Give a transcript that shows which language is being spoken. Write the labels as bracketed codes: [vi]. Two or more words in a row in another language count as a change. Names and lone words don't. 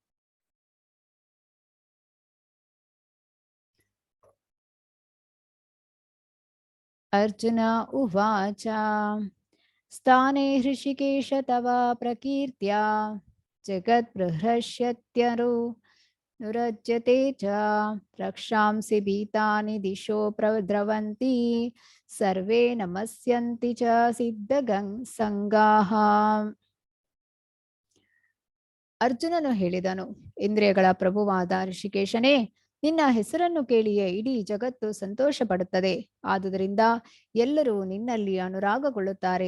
[sa] ಅರ್ಜುನ ಉವಾಚ ಸ್ಥಾನೇ ಹೃಷಿಕೇಶ ತವ ಪ್ರಕೀರ್ತ್ಯ ಜಗತ್ಬೃಹ್ರಶ್ಯತ್ಯರು ನುರಜ್ಯತೆ ಚ ರಕ್ಷಾಂಸಿ ಭೀತಾನಿ ದಿಶೋ ಪ್ರದ್ರವಂತಿ ಸರ್ವೇ ನಮಸ್ಯಂತಿ ಚ ಸಿದ್ಧಸಂಗಾಃ. [kn] ಅರ್ಜುನನು ಹೇಳಿದನು, ಇಂದ್ರಿಯಗಳ ಪ್ರಭುವಾದ ಋಷಿಕೇಶನೇ, ನಿನ್ನ ಹೆಸರನ್ನು ಕೇಳಿಯೇ ಇಡೀ ಜಗತ್ತು ಸಂತೋಷ ಪಡುತ್ತದೆ. ಆದುದರಿಂದ ಎಲ್ಲರೂ ನಿನ್ನಲ್ಲಿ ಅನುರಾಗಗೊಳ್ಳುತ್ತಾರೆ.